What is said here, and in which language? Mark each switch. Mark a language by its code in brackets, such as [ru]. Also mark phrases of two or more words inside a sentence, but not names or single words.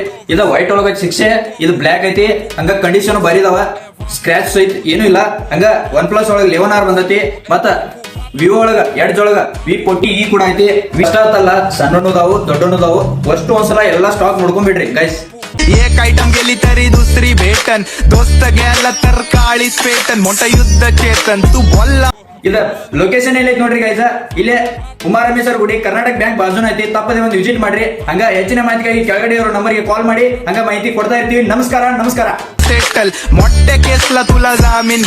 [kn] ಇದು ವೈಟ್ ಒಳಗ 6, ಇದು ಬ್ಲಾಕ್ ಐತಿ. ಹಂಗ ಕಂಡೀಷನ್ ಬರಿದಾವ, ಸ್ಕ್ರಾಚ್ ಐತಿ, ಏನು ಇಲ್ಲ. ಹಂಗ OnePlus ಒಳಗ 11R ಬಂದೈತಿ. ಮತ್ತ ವಿವೋ ಒಳಗ ಎಡ್ಜ್ ಒಳಗ V40E ಕೂಡ ಐತಿ. ಇಷ್ಟ ಆತಲ್ಲ, ಸಣ್ಣನು ಅದಾವು, ದೊಡ್ಡನು ಅದಾವು. ಅಷ್ಟು ಒಂದ್ಸಲ ಎಲ್ಲಾ ಸ್ಟಾಕ್ ನೋಡ್ಕೊಂಡ್ಬಿಡ್ರಿ ಗೈಸ್. [mr] एक आइटम गेली तरी दुसरी भेटन, दोस्त गेला तर काळीच पेटन, मोठा युद्ध चेतन तू बोलला. [kn] ಇದ ಲೊಕೇಶನ್ ಎಲ್ಲ ಐತಿ ನೋಡ್ರಿ ಗೈಸ್. ಇಲ್ಲೇ ಕುಮಾರಮೇಶ್ವರ ಗುಡಿ, ಕರ್ನಾಟಕ ಬ್ಯಾಂಕ್ ಬಾಜುನ ಐತಿ. ತಪ್ಪದೆ ಒಂದು ವಿಸಿಟ್ ಮಾಡ್ರಿ. ಹಂಗ ಹೆಚ್ಚಿನ ಮಾಹಿತಿಗಾಗಿ ಕೆಳಗಡೆ ಇರೋ ನಂಬರ್ಗೆ ಕಾಲ್ ಮಾಡಿ ಹಂಗ ಮಾಹಿತಿ ಕೊಡ್ತಾ ಇರ್ತೀವಿ. ನಮಸ್ಕಾರ. [mr] सेटल मोठ्या केसला तुला जामीन.